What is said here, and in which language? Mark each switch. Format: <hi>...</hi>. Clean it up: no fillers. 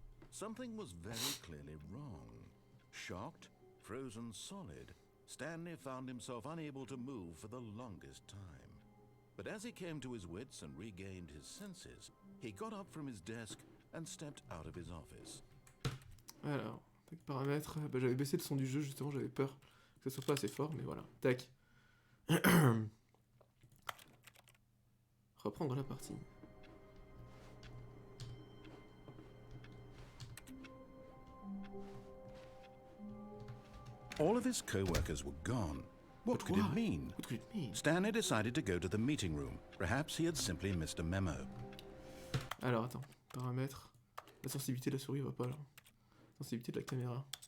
<en>Something was very clearly wrong. Shocked, frozen solid, Stanley found himself unable to move for the longest time. But as he came to his wits and regained his senses, he got up from his desk and stepped out of his office.</en> <fr>Alors, tac, paramètres. Bah, j'avais baissé le son du jeu, justement, j'avais peur que ce soit pas assez fort, mais voilà. Tac. Reprendre la partie.</fr> <en>All of his co-workers were gone. What could it mean? What could it mean? Stanley decided to go to the meeting room. Perhaps he had simply missed a memo.</en> <fr>Alors, attends. Paramètres. La sensibilité de la souris va pas là. Sensibilité de la caméra.</fr>